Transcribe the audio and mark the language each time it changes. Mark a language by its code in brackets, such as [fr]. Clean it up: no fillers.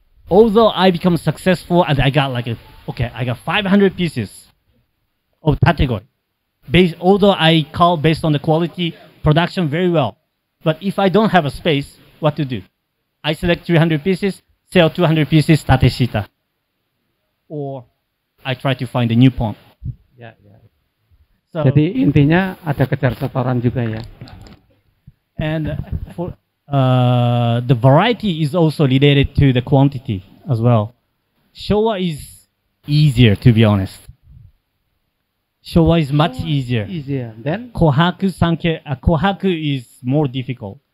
[en] Although I become successful and I got I got 500 pieces of tategoi. Although I cull based on the quality, production very well. But if I don't have a space, what to do? I select 300 pieces, sell 200 pieces tateshita. Or I try to find a new pond. So, [id] jadi intinya ada kejar setoran juga ya. [en] And for the variety is also related to the quantity as well. Showa is easier, to be honest. Showa is much easier. Then Kohaku, Sanke, Kohaku is more difficult.